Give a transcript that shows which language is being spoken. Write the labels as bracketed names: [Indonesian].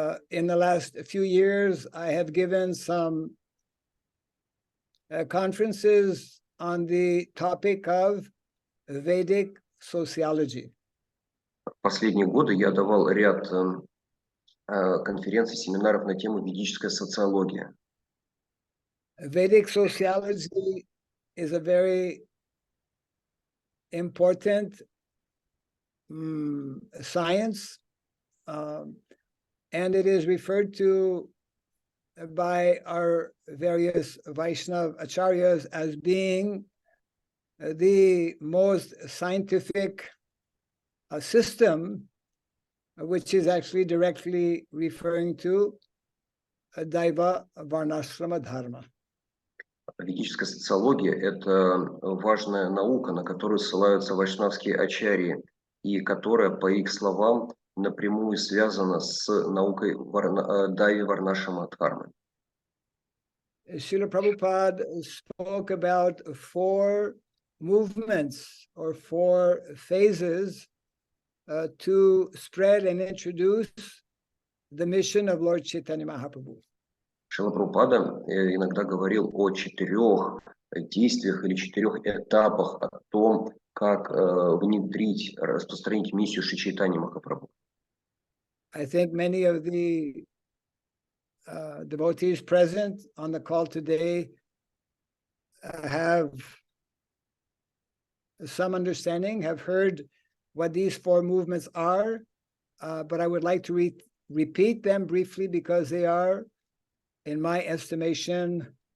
[English] In the last few years, I have given some conferences on the topic of Vedic sociology. [Russian] В последние годы я давал ряд конференций, семинаров на тему ведическая социология. [English] Vedic sociology is a very important science, and it is referred to by our various Vaishnava acharyas as being the most scientific system, which is actually directly referring to Daiva Varnashrama dharma. [Russian] Ведическая социология – это важная наука, на которую ссылаются вайшнавские ачарьи, и которая, по их словам, напрямую связана с наукой Дайви Варнашрама дхармы. [English] Srila Prabhupada spoke about 4 movements or 4 phases to spread and introduce the mission of Lord Chaitanya Mahaprabhu. [Russian] Шрила Прабхупада иногда говорил о 4 действиях или 4 этапах, о том, как внедрить, распространить миссию Шри Чайтаньи Махапрабху. [English] I think many of the devotees present on the call today have some understanding, have heard what these 4 movements are, but I would like to repeat them briefly because they are, in my estimation,